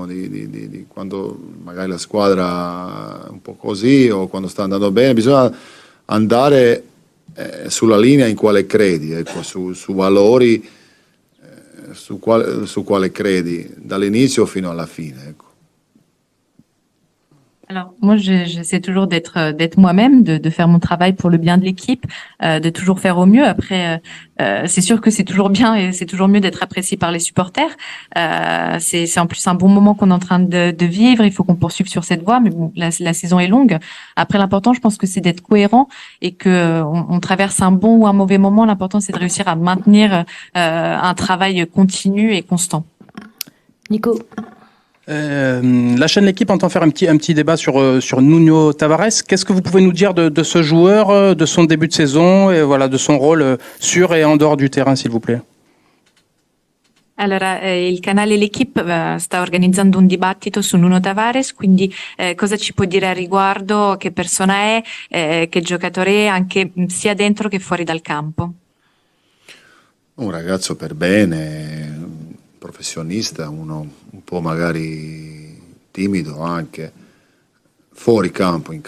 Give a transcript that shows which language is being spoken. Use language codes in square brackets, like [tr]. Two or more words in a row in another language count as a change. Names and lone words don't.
[it] Di quando magari la squadra è un po' così o quando sta andando bene, bisogna andare sulla linea in quale credi, ecco, su valori su quale credi dall'inizio fino alla fine, ecco. [fr] Alors, moi, j'essaie toujours d'être moi-même, de faire mon travail pour le bien de l'équipe, de toujours faire au mieux. Après, c'est sûr que c'est toujours bien et c'est toujours mieux d'être apprécié par les supporters. C'est en plus un bon moment qu'on est en train de vivre. Il faut qu'on poursuive sur cette voie, mais bon, la saison est longue. Après, l'important, je pense que c'est d'être cohérent et que on traverse un bon ou un mauvais moment. L'important, c'est de réussir à maintenir un travail continu et constant. Nico. La chaîne L'équipe entend faire un petit débat sur Nuno Tavares. Qu'est-ce que vous pouvez nous dire de ce joueur, de son début de saison et voilà, de son rôle sur et en dehors du terrain, s'il vous plaît? [it] Allora, il canale L'Equipe sta organizzando un dibattito su Nuno Tavares, quindi cosa ci può dire a riguardo, che persona è, che giocatore è, anche sia dentro che fuori dal campo? Un ragazzo per bene, professionista, uno un po' magari timido anche, fuori campo, in